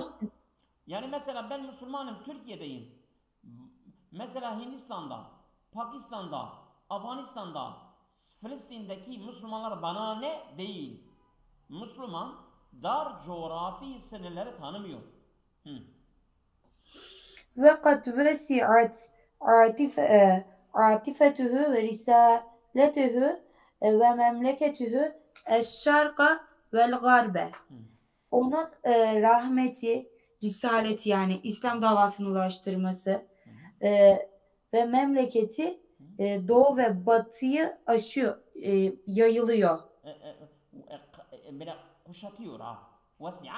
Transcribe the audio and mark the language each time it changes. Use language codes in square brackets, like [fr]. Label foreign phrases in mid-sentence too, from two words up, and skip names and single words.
[tr] Müslüman, yani mesela ben Müslümanım, Türkiye'deyim. Mesela Hindistan'da, Pakistan'da, Afganistan'da, Filistin'deki Müslümanlar bana ne değil. Müslüman dar coğrafi sınırları tanımıyor. Hı. [ar] وقد وسعت عاطفته ورسالته ومملكته الشرق والغرب. [tr] Onun rahmeti, risaleti yani İslam davasını ulaştırması e, ve memleketi doğu ve batıyı aşıyor, yayılıyor, Böyle kuşatıyor ha. Vesiat